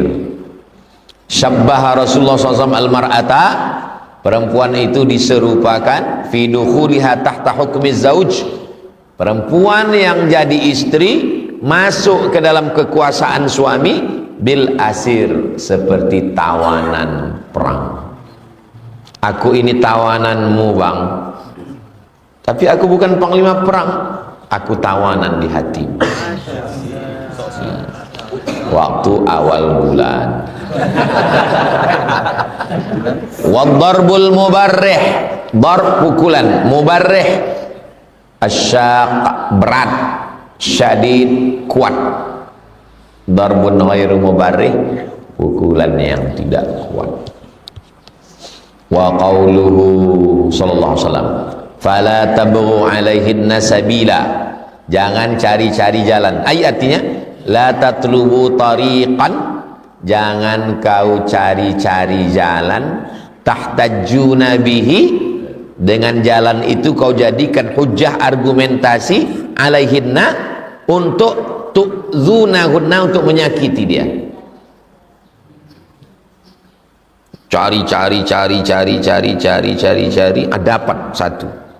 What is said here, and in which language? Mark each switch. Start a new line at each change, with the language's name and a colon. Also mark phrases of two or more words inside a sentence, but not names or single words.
Arabic: شبّه رسول الله ﷺ المرأة,
Indonesian: perempuan itu diserupakan
Arabic: في دخولها تحت حكم زوج,
Indonesian: perempuan yang jadi istri masuk ke dalam kekuasaan suami,
Arabic: بالأسير,
Indonesian: seperti tawanan perang. Aku ini tawananmu bang, tapi aku bukan panglima perang, aku tawanan di hatimu. Waktu awal bulan.
Arabic: والضرب المبرح، ضرب pukulan, مبرح أشق berat, syadid kuat. ضرب غير مبرح,
Indonesian: pukulan yang tidak kuat.
Arabic: وقوله صلى الله عليه وسلم فلا تبغوا عليهن سبيلا,
Indonesian: jangan cari-cari jalan. Artinya
Arabic: لا تطلبوا طريقا,
Indonesian: jangan kau cari-cari jalan,
Arabic: تحتجون به,
Indonesian: dengan jalan itu kau jadikan hujah argumentasi, alaihinna, untuk tu'zunahunna, untuk menyakiti dia. Cari, dapat satu.